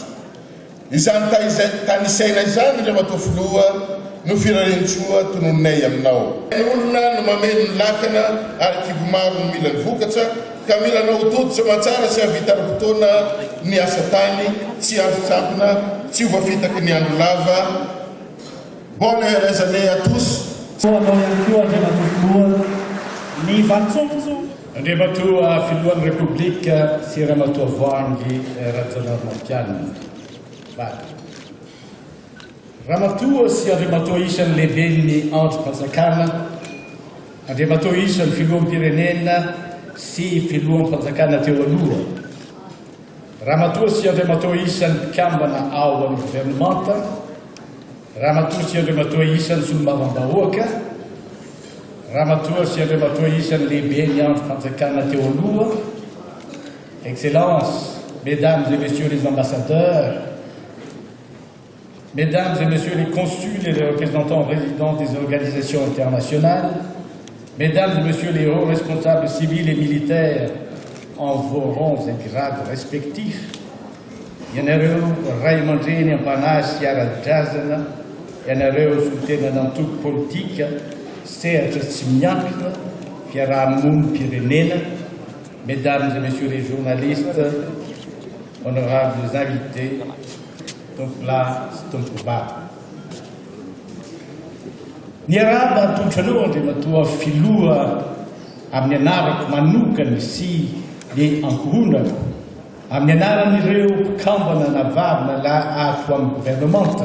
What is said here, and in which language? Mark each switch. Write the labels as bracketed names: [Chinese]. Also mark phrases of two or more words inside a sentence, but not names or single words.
[Malagasy] Izany tany isaina izany Andriamatoa filoha no firaren-tsoa tonononay aminao. Ny olona no mameno ny lakana ary kibo maro no mila ny vokatra ka mila nao toto matsara sy havita ara-potoana ny asa tany tsy azo tsampina tsy ho voafitaky ny andro lava. [French] Bonne heureuse année à tous. [Malagasy] Andriamatoa filohan'ny Republika sy Ramatoa Voangy Rajaonarimampianina. Ramatoa sy Andriamatoa isan'ny lehiben'ny androm-panjakana, Andriamatoa isan'ny filoham-pirenena sy filoham-panjakana teo aloha. Ramatoa sy Andriamatoa isan'ny mpikambana ao amin'ny gouvernemanta, Ramatoa sy Andriamatoa isan'ny solombavambahoaka, Ramatoa sy Andriamatoa isan'ny lehiben'ny androm-panjakana teo aloha. [French] Excellences, Mesdames et Messieurs les ambassadeurs, Mesdames et Messieurs les consuls et les représentants résidents des organisations internationales, Mesdames et Messieurs les hauts responsables civils et militaires en vos rangs et grades respectifs, [Malagasy] ianareo ray aman-dreny ampanasy ara-drazana, ianareo solon-tenan'antoko politika, sehatra tsy miankina, fiaraha-mony-pirenena, [French] Mesdames et Messieurs les journalistes, honorables invités, Tompla Stompoba. [Malagasy] Ny araba atontran'ohatra matoa filoha amin'ny anarako manokany sy le ankohonako amin'ny anaran'ireo mpikambana navavina la ato amin'ny gouvernementa.